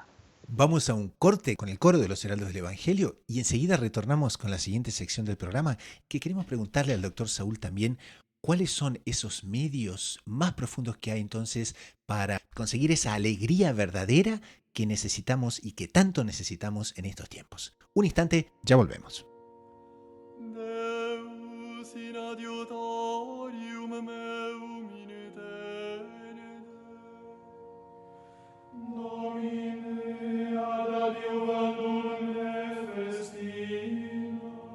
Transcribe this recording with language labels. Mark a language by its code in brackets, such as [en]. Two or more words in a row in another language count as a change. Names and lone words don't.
[es] Vamos a un corte con el coro de los Heraldos del Evangelio y enseguida retornamos con la siguiente sección del programa, que queremos preguntarle al doctor Saúl también cuáles son esos medios más profundos que hay entonces para conseguir esa alegría verdadera que necesitamos y que tanto necesitamos en estos tiempos. Un instante, ya volvemos. [la] Deus in adiutorium meum in tenere. Domine ad adiuvandum me festina.